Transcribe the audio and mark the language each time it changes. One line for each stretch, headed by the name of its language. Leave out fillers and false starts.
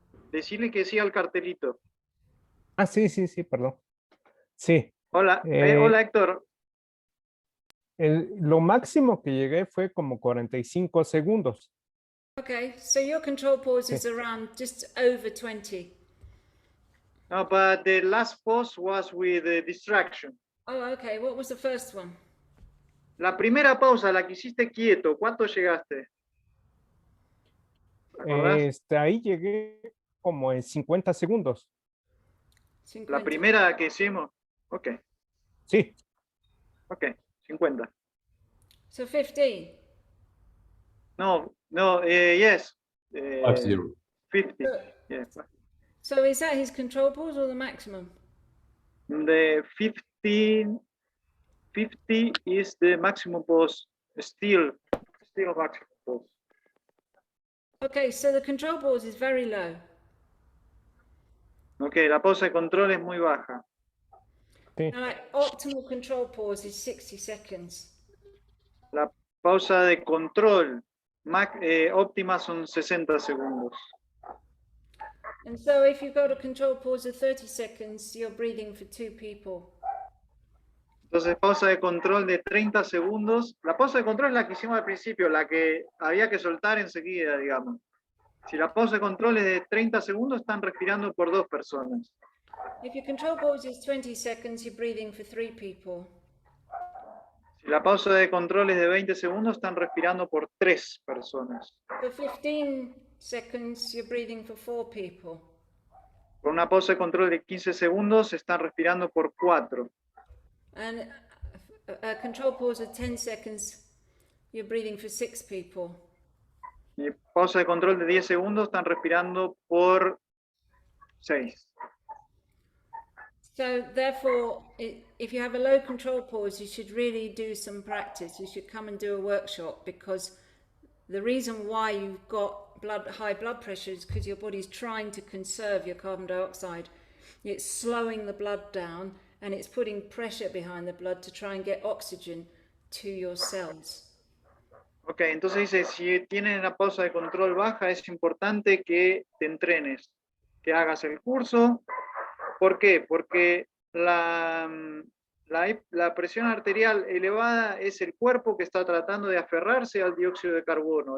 Spanish: Decirle que sí al cartelito. Ah, sí, perdón. Sí. Hola, hola Héctor. Lo máximo que llegué fue como 45 segundos.
English: Okay, so your control pause is around just over 20. No, but the last pause was with distraction. Oh, okay. What was the first one?
Spanish: La primera pausa, la que hiciste quieto, ¿cuánto llegaste? ¿Te acordás? Ahí llegué como en 50 segundos. 50. La primera que hicimos. Ok, Sí. ok, 50.
English: So 15. No, yes. 50. 50. Yeah. So is that his control pause or the maximum? The 50 is the maximum pause. Still maximum pause. Okay, so the control pause is very low.
Spanish: Ok, la pausa de control es muy baja. Sí.
English: Now, like, optimal control pause is 60 seconds.
Spanish: La pausa de control óptima son 60 segundos.
English: And so if you've got a control pause of 30 seconds, you're breathing for 2 people.
Spanish: Entonces, pausa de control de 30 segundos. La pausa de control es la que hicimos al principio, la que había que soltar enseguida, digamos. Si la pausa de control es de 30 segundos, están respirando por 2 personas.
English: If your control pause is 20 seconds, you're breathing for 3 people.
Spanish: Si Si la pausa de control es de 20 segundos, están respirando por 3 personas.
English: For 15 seconds, you're breathing for 4 people.
Spanish: Con una pausa de control de 15 segundos, están respirando por 4.
English: And a control pause of 10 seconds, you're breathing for 6 people.
Spanish: Y pausa de control de 10 segundos, están respirando por 6.
English: So therefore, if you have a low control pause, you should really do some practice. You should come and do a workshop, because the reason why you've got high blood pressure is because your body's trying to conserve your carbon dioxide. It's slowing the blood down and it's putting pressure behind the blood to try and get oxygen to your cells.
Spanish: Ok, entonces dice, si tienes la pausa de control baja, es importante que te entrenes, que hagas el curso. ¿Por qué? Porque la presión arterial elevada es el cuerpo que está tratando de aferrarse al dióxido de carbono.